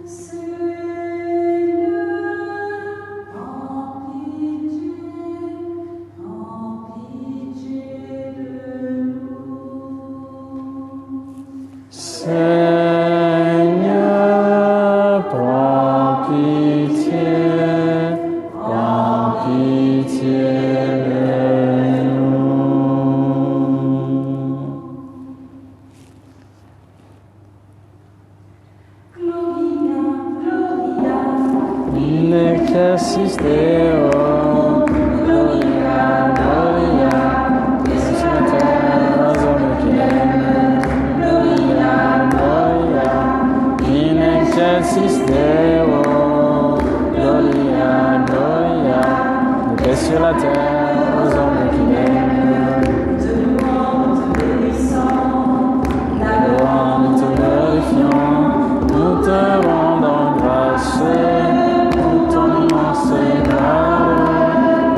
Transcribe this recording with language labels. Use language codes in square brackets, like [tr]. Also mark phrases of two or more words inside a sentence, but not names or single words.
[fr] Seigneur, prends pitié de nous. [la] In excelsis Deo, Gloria, Gloria, Excelsis Deo, Gloria, Gloria, [fr] paix sur la terre aux hommes qui l'aiment. Nous te glorifions, nous te rendons grâce pour ton immense gloire.